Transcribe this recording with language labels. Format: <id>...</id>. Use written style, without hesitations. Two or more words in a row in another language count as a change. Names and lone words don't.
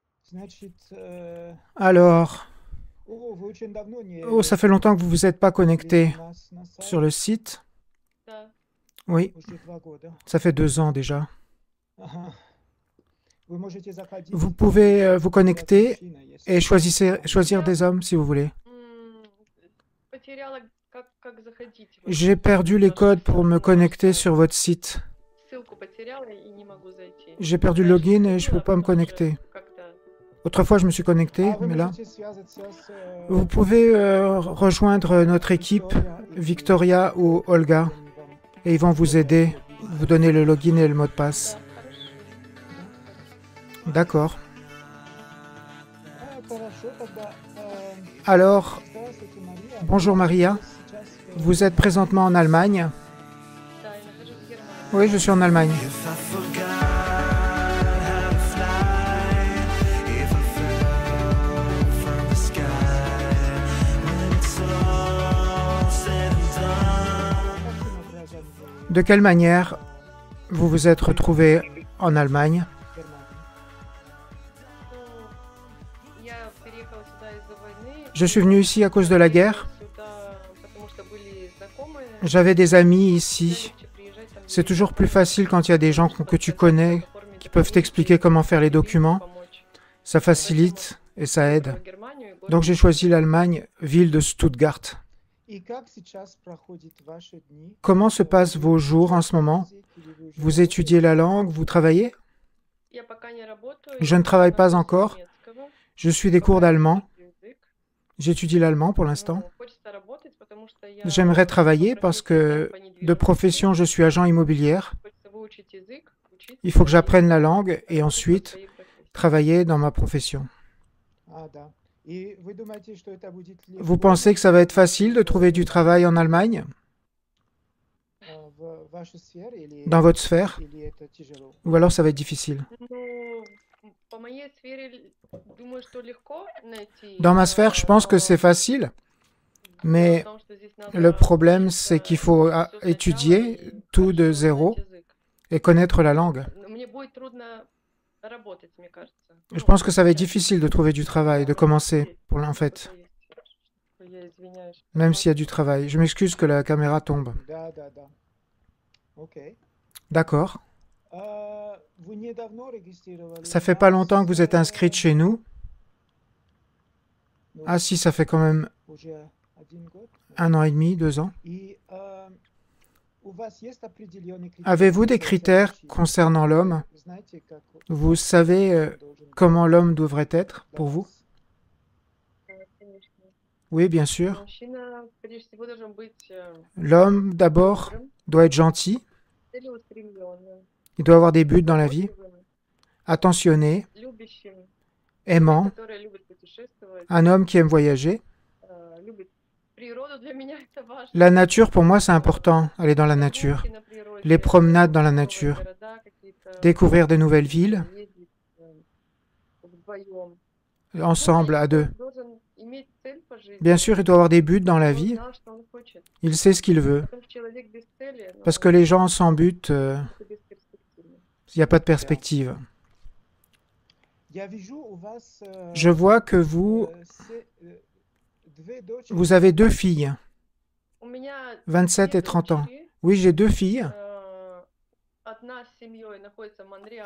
<fr>Alors, oh, ça fait longtemps que vous ne vous êtes pas connecté sur le site.</fr> <ru>Да.</ru> <fr>Oui, ça fait 2 ans déjà. Vous pouvez vous connecter et choisir des hommes si vous voulez.</fr> <ru>М, Потеряла, как заходить в</ru> <fr>J'ai</fr> <ru>этот</ru> <fr>perdu les</fr> <ru>ваш</ru> <fr>codes pour me</fr> <ru>ваш</ru> <fr>connecter</fr> <ru>сайт.</ru> <fr>sur votre site.</fr> <ru>Ссылку потеряла и не могу зайти.</ru> <fr>J'ai perdu le</fr> <ru>Раньше</ru> <fr>login et je ne peux</fr> <ru>заходила,</ru> <fr>pas me</fr> <ru>потом уже</ru> <fr>connecter.</fr> <ru>как-то...</ru> <fr>Autrefois, je me suis connecté, mais là, vous pouvez rejoindre notre équipe, Victoria ou Olga, et ils vont vous aider, vous donner le login et le mot de passe.</fr> <ru>Да, хорошо.</ru> <fr>D'accord. Alors, bonjour Maria, vous êtes présentement en Allemagne?</fr> <ru>Да, я нахожусь в Германии.</ru> <fr>Oui, je suis en Allemagne.</fr> <en>If I forgot how to fly, if I fell from the sky, when it's all said and done.</en> <fr>De quelle manière vous vous êtes retrouvé en Allemagne?</fr> <ru>Ну, я переехала сюда из-за войны.</ru> <fr>Je suis venu ici à cause de la guerre.</fr> <ru>Сюда, потому что были знакомые.</ru> <fr>J'avais des amis ici.</fr> <ru>Легче приезжать, там</ru> <fr>C'est</fr> <ru>есть</ru> <fr>toujours plus facile quand il y a des gens que tu connais,</fr> <ru>оформить</ru> <fr>qui peuvent</fr> <ru>документы,</ru> <fr>t'expliquer comment faire les documents.</fr> <ru>помочь.</ru> <fr>Ça facilite et ça aide.</fr> <ru>Выбрала Германию, и город</ru> <fr>Donc j'ai choisi l'Allemagne, ville de Stuttgart. Comment se passent vos jours en ce moment? Vous étudiez la langue, vous travaillez?</fr> <ru>Я пока не работаю,</ru> <fr>Je ne</fr> <ru>я</ru> <fr>travaille pas</fr> <ru>на курсе</ru> <fr>encore.</fr> <ru>немецкого,</ru> <fr>Je suis des cours</fr> <ru>пока</ru> <fr>d'allemand.</fr> <ru>изучаю язык.</ru> <fr>J'étudie l'allemand pour l'instant.</fr> <ru>Ну, хочется работать, потому что я</ru> <fr>J'aimerais</fr> <ru>по</ru> <fr>travailler parce</fr> <ru>профессии</ru> <fr>que</fr> <ru>там по</ru> <fr>de</fr> <ru>недвижимости.</ru> <fr>profession, je suis agent immobilière.</fr> <ru>Хочется выучить язык, учиться</ru> <fr>Il faut que</fr> <ru>и</ru> <fr>j'apprenne la langue et</fr> <ru>работать по</ru> <fr>ensuite</fr> <ru>своей профессии.</ru> <fr>travailler dans ma profession. Vous pensez que ça va être facile de trouver du travail en Allemagne, dans votre sphère, ou alors ça va être difficile?</fr> <ru>Ну, по моей сфере, думаю, что легко найти.</ru> <fr>Dans ma sphère, je pense que c'est facile, mais</fr> <ru>Потому что здесь</ru> <fr>le</fr> <ru>надо</ru> <fr>problème, c'est qu'il faut</fr> <ru>всё сначала</ru> <fr>étudier</fr> <ru>и</ru> <fr>tout de</fr> <ru>хорошо</ru> <fr>zéro</fr> <ru>знать язык.</ru> <fr>et connaître la langue.</fr> <ru>Но мне будет трудно работать, мне кажется.</ru> <fr>Je</fr> <ru>Ну,</ru> <fr>pense que ça va être</fr> <ru>начать.</ru> <fr>difficile de trouver du travail, de commencer, en fait,</fr> <ru>Что-то есть. Я извиняюсь.</ru> <fr>même s'il y a du travail. Je m'excuse que la caméra tombe. D'accord. Ça fait pas longtemps que vous êtes inscrite chez nous. Ah si, ça fait quand même 1 an et demi, 2 ans. Avez-vous des critères concernant l'homme? Vous savez comment l'homme devrait être pour vous?</fr> <ru>Конечно.</ru> <fr>Oui, bien sûr.</fr> <ru>Мужчина, прежде всего, должен быть</ru> <fr>L'homme, d'abord,</fr> <ru>добрым,</ru> <fr>doit être gentil.</fr> <ru>целеустремленным,</ru> <fr>Il doit avoir des buts dans la vie.</fr> <ru>заботливым,</ru> <fr>Attentionné,</fr> <ru>любящим,</ru> <fr>aimant.</fr> <ru>который любит путешествовать,</ru> <fr>Un homme qui aime voyager.</fr> <ru>любит природу. Для меня это важно.</ru> <fr>La nature, pour moi, c'est important, aller dans la nature.</fr> <ru>Прогулки на природе,</ru> <fr>Les promenades dans la</fr> <ru>новые</ru> <fr>nature.</fr> <ru>города какие-то,</ru> <fr>Découvrir de nouvelles villes,</fr> <ru>ездить вдвоем.</ru> <fr>ensemble, à deux.</fr> <ru>Должен иметь цель по жизни.</ru> <fr>Bien sûr, il doit avoir des buts dans la</fr> <ru>Он</ru> <fr>vie.</fr> <ru>знал, что он хочет.</ru> <fr>Il sait ce qu'il veut.</fr> <ru>Потому что человек без цели,</ru> <fr>Parce que les gens sans but,</fr> <ru>это бесперспективно.</ru> <fr>il n'y a pas de perspective. Je vois que vous avez 2 filles,</fr> <ru>У меня 27 две</ru> <fr>et 30 ans.</fr> <ru>дочери.</ru> <fr>Oui, j'ai 2 filles.</fr> <ru>Одна с семьей находится в Монреале.</ru>